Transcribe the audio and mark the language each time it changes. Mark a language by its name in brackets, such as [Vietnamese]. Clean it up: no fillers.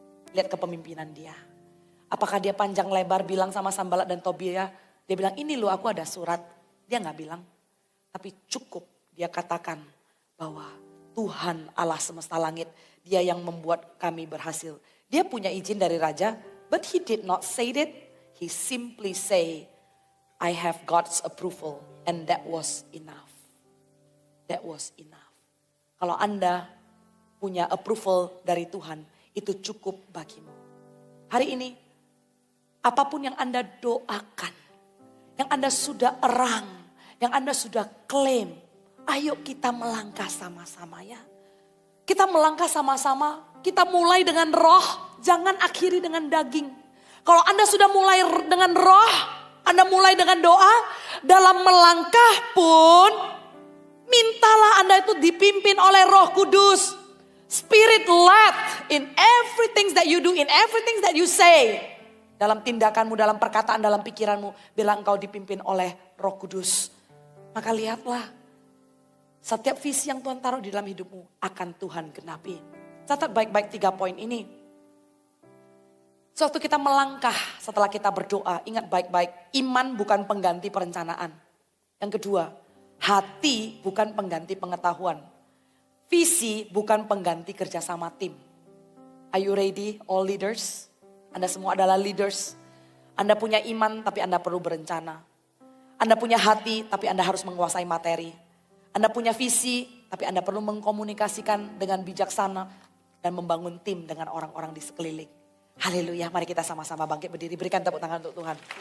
[Indonesian] Lihat kepemimpinan dia. Apakah dia panjang lebar bilang sama Sanbalat dan Tobia? Dia bilang ini loh aku ada surat. Dia gak bilang. Tapi cukup dia katakan bahwa Tuhan Allah semesta langit. Dia yang membuat kami berhasil. Dia punya izin dari raja. [English] But he did not say that. He simply say I have God's approval. And that was enough. That was enough. [Indonesian] Kalau Anda punya approval dari Tuhan. Itu cukup bagimu. Hari ini, apapun yang Anda doakan, yang Anda sudah erang, yang Anda sudah klaim, ayo kita melangkah sama-sama ya. Kita melangkah sama-sama, kita mulai dengan roh, jangan akhiri dengan daging. Kalau Anda sudah mulai dengan roh, Anda mulai dengan doa, dalam melangkah pun, mintalah Anda itu dipimpin oleh Roh Kudus. [English] Spirit led in everything that you do, in everything that you say. [Indonesian] Dalam tindakanmu, dalam perkataan, dalam pikiranmu, bila engkau dipimpin oleh Roh Kudus. Maka lihatlah, setiap visi yang Tuhan taruh di dalam hidupmu akan Tuhan genapi. Catat baik-baik 3 poin ini. Suatu kita melangkah setelah kita berdoa, ingat baik-baik, iman bukan pengganti perencanaan. Yang kedua, hati bukan pengganti pengetahuan. Visi bukan pengganti kerjasama tim. [English] Are you ready all leaders? [Indonesian] Anda semua adalah leaders. Anda punya iman tapi Anda perlu berencana. Anda punya hati tapi Anda harus menguasai materi. Anda punya visi tapi Anda perlu mengkomunikasikan dengan bijaksana dan membangun tim dengan orang-orang di sekeliling. Haleluya, mari kita sama-sama bangkit berdiri, berikan tepuk tangan untuk Tuhan.